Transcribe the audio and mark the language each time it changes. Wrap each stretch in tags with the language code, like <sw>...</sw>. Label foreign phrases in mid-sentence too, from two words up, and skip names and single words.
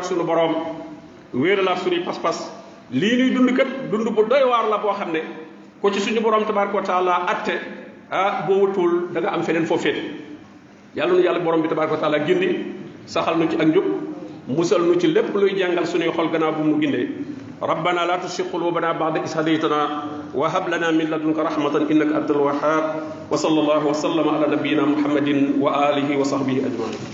<wo>suñu borom wéeralaat suñuy pas-pas lii ñuy dund kat dund bu doy waar la boo xam ne ko ci suñu borom</wo> <ar>تبارك وتعالى</ar> <wo>atte boo wutul da nga am feneen foo féete yàlla nu yàlla borom bi</wo> <ar>تبارك وتعالى</ar> <wo>gindi saxal nu ci ak njub musal nu ci lépp luy jàngal suñuy xol gannaaw bu mu gindee</wo> <ar>ربنا لا تزغ قلوبنا بعد إذ هديتنا وهب لنا من لدنك رحمة إنك أنت الوهاب وصلى الله وسلم على نبينا محمد وآله وصحبه أجمعين</ar>